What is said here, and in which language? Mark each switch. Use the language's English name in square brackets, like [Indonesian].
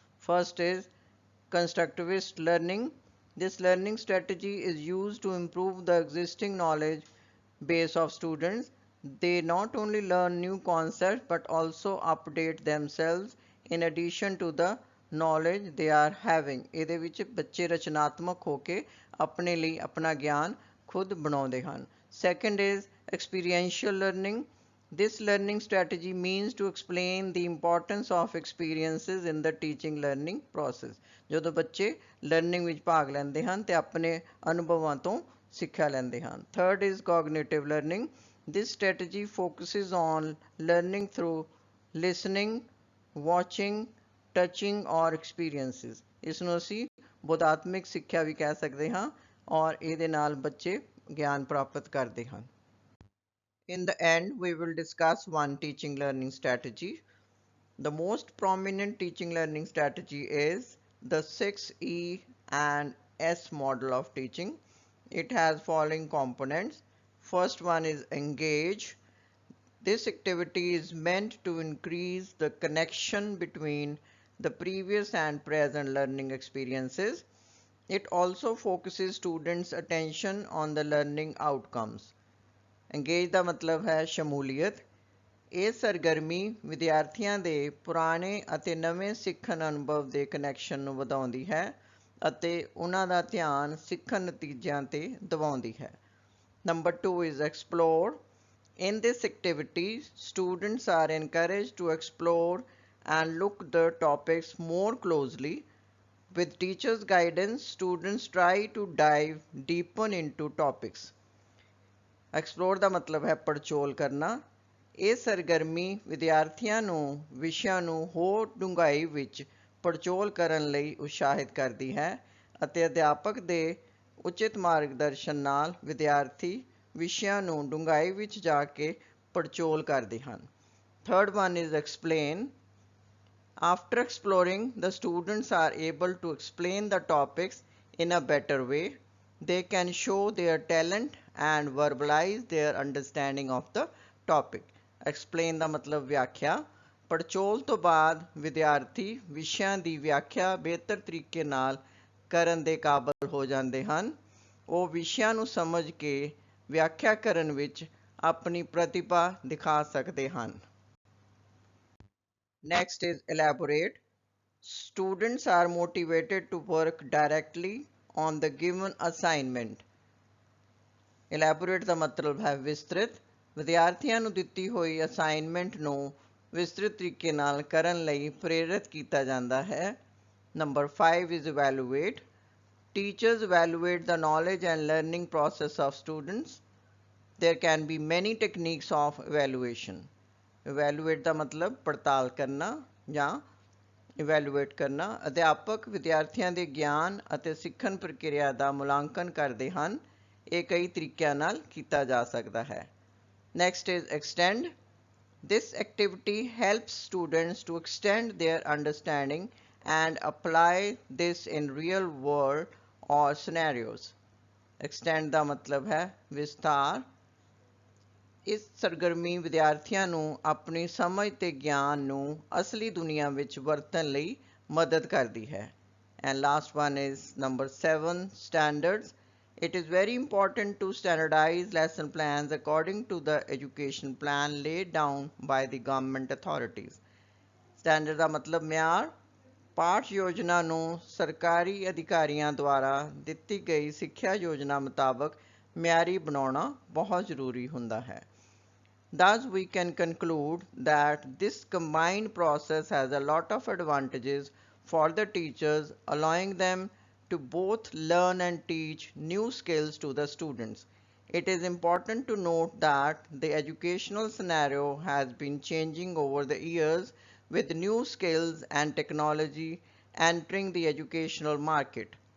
[English] First is constructivist learning. This learning strategy is used to improve the existing knowledge base of students. They not only learn new concepts but also update themselves in addition to the knowledge they are having. [Punjabi] ਇਹਦੇ ਵਿੱਚ ਬੱਚੇ ਰਚਨਾਤਮਕ ਹੋ ਕੇ ਆਪਣੇ ਲਈ ਆਪਣਾ ਗਿਆਨ ਖੁਦ ਬਣਾਉਂਦੇ ਹਨ. [English] Second is experiential learning. This learning strategy means to explain the importance of experiences in the teaching learning process. [Punjabi] ਜਦੋਂ ਬੱਚੇ ਲਰਨਿੰਗ ਵਿੱਚ ਭਾਗ ਲੈਂਦੇ ਹਨ ਤੇ ਆਪਣੇ ਅਨੁਭਵਾਂ ਤੋਂ ਸਿੱਖਿਆ ਲੈਂਦੇ ਹਨ. [English] Third is cognitive learning. This strategy focuses on learning through listening, watching, touching or experiences. [Punjabi] ਇਸ ਨੂੰ ਅਸੀਂ ਬੋਧਾਤਮਿਕ ਸਿੱਖਿਆ ਵੀ ਕਹਿ ਸਕਦੇ ਹਾਂ ਔਰ ਇਹਦੇ ਨਾਲ ਬੱਚੇ ਗਿਆਨ ਪ੍ਰਾਪਤ ਕਰਦੇ ਹਨ. [English] In the end, we will discuss one teaching learning strategy. The most prominent teaching learning strategy is the 6E and S model of teaching. It has following components. First one is engage. This activity is meant to increase the connection between the previous and present learning experiences. It also focuses students' attention on the learning outcomes. [Punjabi] Engage ਦਾ ਮਤਲਬ ਹੈ ਸ਼ਮੂਲੀਅਤ. ਇਹ ਸਰਗਰਮੀ ਵਿਦਿਆਰਥੀਆਂ ਦੇ ਪੁਰਾਣੇ ਅਤੇ ਨਵੇਂ ਸਿੱਖਣ ਅਨੁਭਵ ਦੇ ਕਨੈਕਸ਼ਨ ਨੂੰ ਵਧਾਉਂਦੀ ਹੈ ਅਤੇ ਉਹਨਾਂ ਦਾ ਧਿਆਨ ਸਿੱਖਣ ਨਤੀਜਿਆਂ ਤੇ ਦਿਵਾਉਂਦੀ ਹੈ. [English] Number 2 is explore. In this activity, students are encouraged to explore and look the topics more closely. With teachers' guidance, students try to dive deeper into topics. [Punjabi] Explore ਦਾ ਮਤਲਬ ਹੈ ਪੜਚੋਲ ਕਰਨਾ. ਇਹ ਸਰਗਰਮੀ ਵਿਦਿਆਰਥੀਆਂ ਨੂੰ ਵਿਸ਼ਿਆਂ ਨੂੰ ਹੋਰ ਡੂੰਘਾਈ ਵਿੱਚ ਪੜਚੋਲ ਕਰਨ ਲਈ ਉਤਸ਼ਾਹਿਤ ਕਰਦੀ ਹੈ ਅਤੇ ਅਧਿਆਪਕ ਦੇ ਉਚਿਤ ਮਾਰਗਦਰਸ਼ਨ ਨਾਲ ਵਿਦਿਆਰਥੀ ਵਿਸ਼ਿਆਂ ਨੂੰ ਡੂੰਘਾਈ ਵਿੱਚ ਜਾ ਕੇ ਪੜਚੋਲ ਕਰਦੇ ਹਨ. [English] Third one is explain. After exploring, the students are able to explain the topics in a better way. They can show their talent and verbalize their understanding of the topic. [Punjabi] Explain ਦਾ ਮਤਲਬ ਵਿਆਖਿਆ. ਪੜਚੋਲ ਤੋਂ ਬਾਅਦ ਵਿਦਿਆਰਥੀ ਵਿਸ਼ਿਆਂ ਦੀ ਵਿਆਖਿਆ ਬਿਹਤਰ ਤਰੀਕੇ ਨਾਲ ਕਰਨ ਦੇ ਕਾਬਲ ਹੋ ਜਾਂਦੇ ਹਨ. ਉਹ ਵਿਸ਼ਿਆਂ ਨੂੰ ਸਮਝ ਕੇ ਵਿਆਖਿਆ ਕਰਨ ਵਿੱਚ ਆਪਣੀ ਪ੍ਰਤਿਭਾ ਦਿਖਾ ਸਕਦੇ ਹਨ. [English] Next is elaborate. Students are motivated to work directly on the given assignment. [Punjabi] Elaborate ਦਾ ਮਤਲਬ ਹੈ ਵਿਸਤ੍ਰਿਤ. ਵਿਦਿਆਰਥੀਆਂ ਨੂੰ ਦਿੱਤੀ ਹੋਈ ਅਸਾਈਨਮੈਂਟ ਨੂੰ ਵਿਸਤ੍ਰਿਤ ਤਰੀਕੇ ਨਾਲ ਕਰਨ ਲਈ ਪ੍ਰੇਰਿਤ ਕੀਤਾ ਜਾਂਦਾ ਹੈ। [English] Number 5 is evaluate. Teachers evaluate the knowledge and learning process of students. There can be many techniques of evaluation. [Punjabi] Evaluate ਦਾ ਮਤਲਬ ਪੜਤਾਲ ਕਰਨਾ ਜਾਂ ਇਵੈਲੂਏਟ ਕਰਨਾ। ਅਧਿਆਪਕ ਵਿਦਿਆਰਥੀਆਂ ਦੇ ਗਿਆਨ ਅਤੇ ਸਿੱਖਣ ਪ੍ਰਕਿਰਿਆ ਦਾ ਮੁਲਾਂਕਣ ਕਰਦੇ ਹਨ। ਇਹ ਕਈ ਤਰੀਕਿਆਂ ਨਾਲ ਕੀਤਾ ਜਾ ਸਕਦਾ ਹੈ। [English] Next is extend. This activity helps students to extend their understanding and apply this in real world or scenarios. [Punjabi] Extend ਦਾ ਮਤਲਬ ਹੈ ਵਿਸਤਾਰ। ਇਸ ਸਰਗਰਮੀ ਵਿਦਿਆਰਥੀਆਂ ਨੂੰ ਆਪਣੀ ਸਮਝ ਤੇ ਗਿਆਨ ਨੂੰ ਅਸਲੀ ਦੁਨੀਆ ਵਿੱਚ ਵਰਤਣ ਲਈ ਮਦਦ ਕਰਦੀ ਹੈ। [English] And last one is number 7, standards. It is very important to standardize lesson plans according to the education plan laid down by the government authorities. [Punjabi] Standard ਦਾ ਮਤਲਬ ਮਿਆਰ। ਪਾਠ ਯੋਜਨਾ ਨੂੰ ਸਰਕਾਰੀ ਅਧਿਕਾਰੀਆਂ ਦੁਆਰਾ ਦਿੱਤੀ ਗਈ ਸਿੱਖਿਆ ਯੋਜਨਾ ਮੁਤਾਬਕ ਮਿਆਰੀ ਬਣਾਉਣਾ ਬਹੁਤ ਜ਼ਰੂਰੀ ਹੁੰਦਾ ਹੈ। [English] Thus, we can conclude that this combined process has a lot of advantages for the teachers, allowing them to both learn and teach new skills to the students. It is important to note that the educational scenario has been changing over the years with new skills and technology entering the educational market.